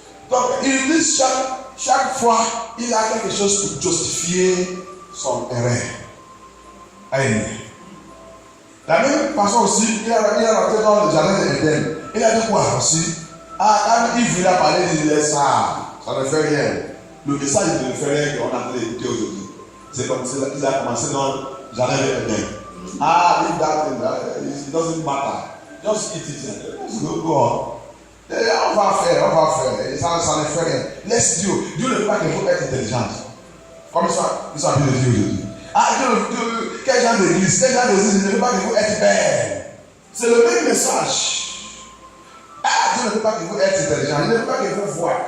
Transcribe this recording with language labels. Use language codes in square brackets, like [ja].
[fr] Donc, il dit chaque fois, il a quelque chose pour justifier son erreur. Amen. La même façon aussi, il a rentré dans le jardin d'Éden. Il a dit quoi aussi? Quand il a parlé de ça ne fait rien. Le message ne fait rien qu'on a écouté aujourd'hui. C'est comme ça qu'il a commencé dans le jardin d'Éden. [en] If that it doesn't matter. Just eat it. Let's go on. [fr] On va faire. Ça ne fait rien. Laisse Dieu. Dieu ne veut pas qu'il faut être intelligent. Comme ils sont habitués de dire aujourd'hui. Ah, quel genre d'église, quel genre d'église ne veut pas que vous êtes belle. C'est le même message. Ah, Dieu ne veut pas que vous êtes intelligent, il ne veut pas que vous voyez.